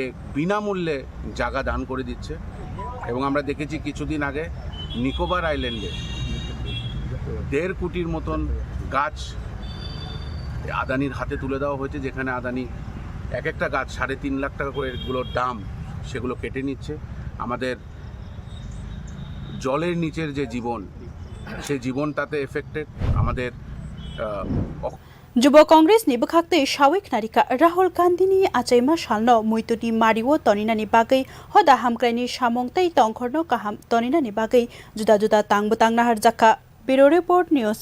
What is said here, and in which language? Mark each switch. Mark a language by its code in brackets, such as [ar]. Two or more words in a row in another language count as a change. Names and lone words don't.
[bn] বিনামূল্যে জায়গা দান করে দিচ্ছে এবং আমরা দেখেছি কিছুদিন আগে নিকোবর আইল্যান্ডে 1.5 কোটির মতন গাছ আদানির হাতে তুলে দেওয়া হয়েছে যেখানে আদানি এক একটা গাছ 3.5 লাখ টাকা করে এগুলোর দাম সেগুলো কেটে নিচ্ছে আমাদের জলের নিচের যে জীবন সেই জীবন তাতে এফেক্টেড আমাদের [trp] Jubo Congress ni bkhakte sawik narika Rahul Gandhini achaima shalno muituni mariwo tonina ni bagai hoda hamkraini samong tei tongkhorno kaham tonina ni bagai juda juda tangbwtang naharjakha [en] Bureau Report News